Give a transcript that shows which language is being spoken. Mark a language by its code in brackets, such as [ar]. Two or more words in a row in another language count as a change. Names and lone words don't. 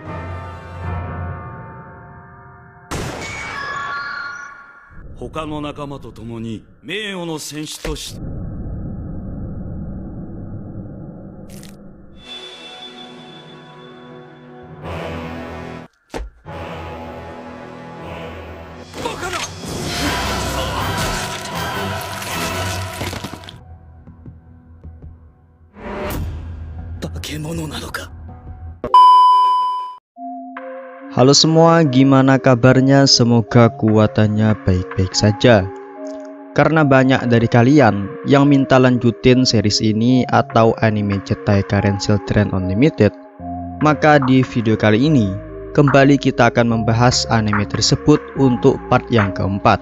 [ja] 他の仲間と共に名誉の戦士としてバカだ。化け物なのか。 [id] Halo semua, gimana kabarnya? Semoga kuatannya baik-baik saja. Karena banyak dari kalian yang minta lanjutin series ini atau anime Zettai Karen Children Unlimited, maka di video kali ini kembali kita akan membahas anime tersebut untuk part yang keempat.